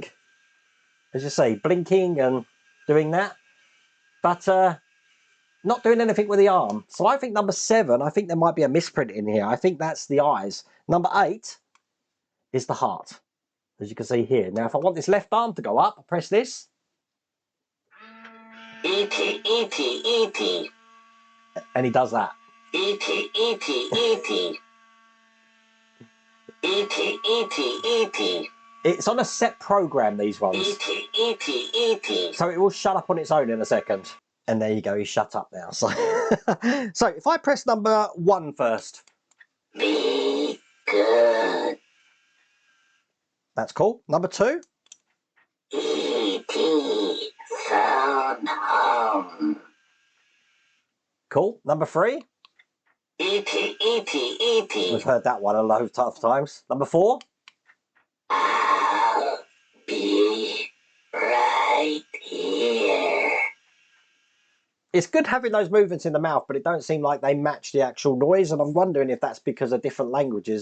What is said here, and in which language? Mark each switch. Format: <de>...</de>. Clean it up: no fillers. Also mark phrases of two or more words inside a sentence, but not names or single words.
<en>As you see, blinking and doing that, but not doing anything with the arm. So I think number 7, I think there might be a misprint in here. I think that's the eyes. Number 8 is the heart, as you can see here. Now, if I want this left arm to go up, I press this. E.T., E.T., E.T. And he does that. E.T., E.T., E.T. E.T., E.T., E.T. It's on a set program, these ones. E.T., E.T., E.T. So it will shut up on its own in a second. And there you go, he's shut up now. So, so if I press number 1 first. Be good. That's cool. Number 2. E.T. Fanhome. Cool. Number 3. E.T., E.T., E.T. We've heard that one a load of times. Number 4. I'll be right here. It's good having those movements in the mouth, but it don't seem like they match the actual noise, and I'm wondering if that's because of different languages.</en>